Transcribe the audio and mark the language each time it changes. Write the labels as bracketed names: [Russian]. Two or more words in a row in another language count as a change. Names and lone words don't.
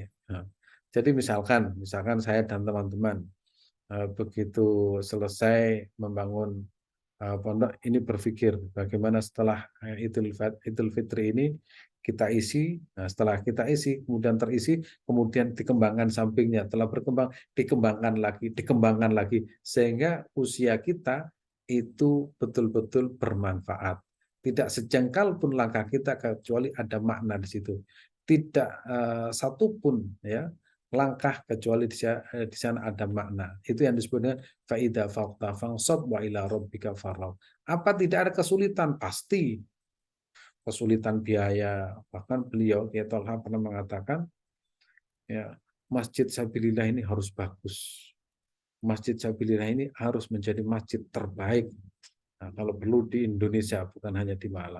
[Indonesian] Nah, jadi misalkan saya dan teman-teman begitu selesai membangun pondok ini berpikir bagaimana setelah Idul Fitri ini kita isi, nah setelah kita isi kemudian terisi, kemudian dikembangkan sampingnya, telah berkembang dikembangkan lagi sehingga usia kita itu betul-betul bermanfaat. Tidak sejengkal pun langkah kita kecuali ada makna di situ. Tidak satu pun ya langkah kecuali di sana ada makna. Itu yang disebut dengan [Arabic] فإذا فرغت فانصب وإلى ربك فارغب. [Indonesian] Apa tidak ada kesulitan? Pasti. Kesulitan biaya. Bahkan beliau, Kiai Tolha pernah mengatakan, ya, Masjid Sabilillah ini harus bagus. Masjid Sabilillah ini harus menjadi masjid terbaik. Nah, kalau perlu di Indonesia, bukan hanya di Malang.